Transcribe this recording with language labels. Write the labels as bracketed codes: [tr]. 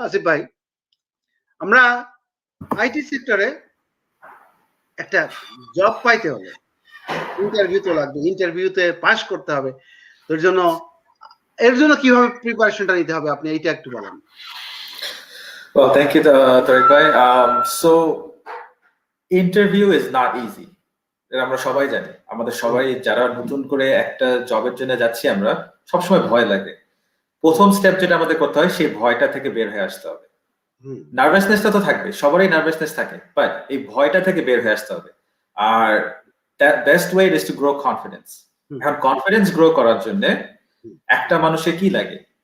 [bn] আসিফ ভাই, আমরা আইটি সেক্টরে একটা জব পাইতে হলে ইন্টারভিউ তো লাগবে, ইন্টারভিউতে পাস করতে হবে। এর জন্য কিভাবে প্রিপারেশনটা নিতে হবে, আপনি এইটা একটু বলেন। [en] Well, thank you, Tariq bhai. So, interview is not easy. [bn] এটা আমরা সবাই জানি। আমাদের সবাই যারা নতুন করে একটা জবের জন্য যাচ্ছি, আমরা সবসময় ভয় লাগে। প্রথম স্টেপ যেটা আমাদের করতে হয়, সেই ভয়টা থেকে বের হয়ে আসতে হবে। নার্ভাসনেসটা তো থাকবে, সবারই নার্ভাসনেস থাকে, বাট এই ভয়টা থেকে বের হয়ে আসতে হবে। আর [en] Best way is to grow confidence. [bn] এখন কনফিডেন্স গ্রো করার জন্য একটা মানুষের কি লাগে?